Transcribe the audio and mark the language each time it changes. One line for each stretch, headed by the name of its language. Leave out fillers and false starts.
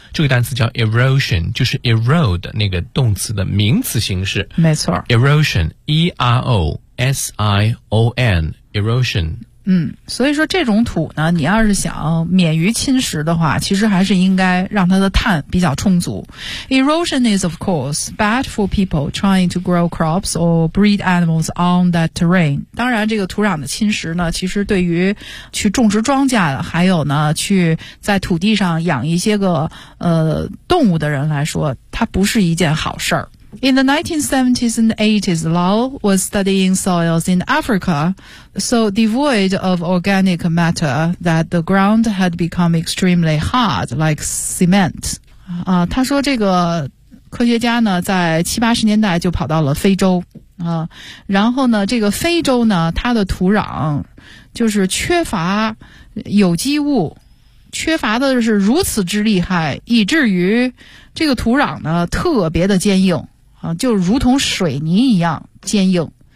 Chinese: 这个单词叫 erosion， 就是 erode 那个动词的名词形式。没错。
English: Erosion, E-R-O-S-I-O-N, erosion.
Chinese: 所以说这种土呢，你要是想免于侵蚀的话，其实还是应该让它的碳比较充足。
English: Erosion is of course bad for people trying to grow crops or breed animals on that terrain.
Chinese: 当然这个土壤的侵蚀呢，其实对于去种植庄稼还有呢去在土地上养一些个动物的人来说，它不是一件好事儿。
English: In the 1970s and 80s, Lal was studying soils in Africa, so devoid of organic matter that the ground had become extremely hard, like cement.
Chinese: 他说这个科学家呢，在七八十年代就跑到了非洲啊，然后呢，这个非洲呢，它的土壤就是缺乏有机物，缺乏的是如此之厉害，以至于这个土壤呢，特别的坚硬。就如同水泥一样坚硬，